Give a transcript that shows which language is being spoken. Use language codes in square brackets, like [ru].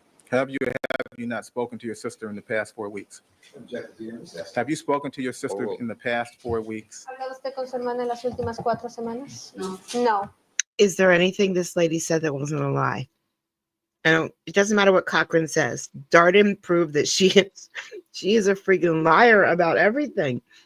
[en] Have you not spoken to your sister in the past 4 weeks? Have you spoken to your sister in the past 4 weeks? [es] ¿Ha hablado usted con su hermana en las últimas 4 semanas? No. [en] No. Is there anything this lady said that wasn't a lie? It doesn't matter what Cochran says. Darden proved that she is a freaking liar about everything.